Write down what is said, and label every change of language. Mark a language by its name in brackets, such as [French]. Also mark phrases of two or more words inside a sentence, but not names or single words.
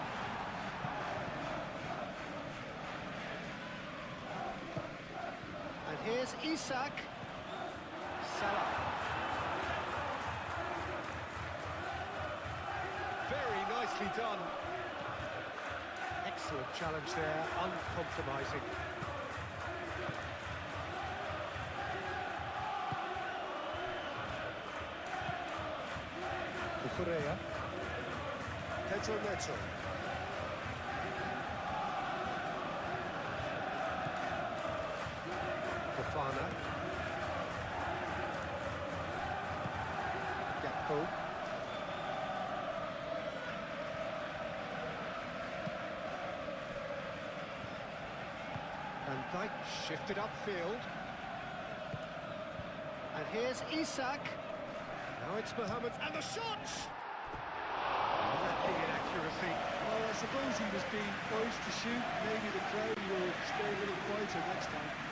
[English] And here's Isak. Salah. Very nicely done. Excellent challenge there, uncompromising. Cucurella. Pedro Neto. Fofana. Gakpo. Van Dijk shifted upfield. And here's Isak. Now it's Mohamed. And the shot! Lacking in accuracy. Well, I suppose he was being forced to shoot. Maybe the crowd will stay a little quieter next time.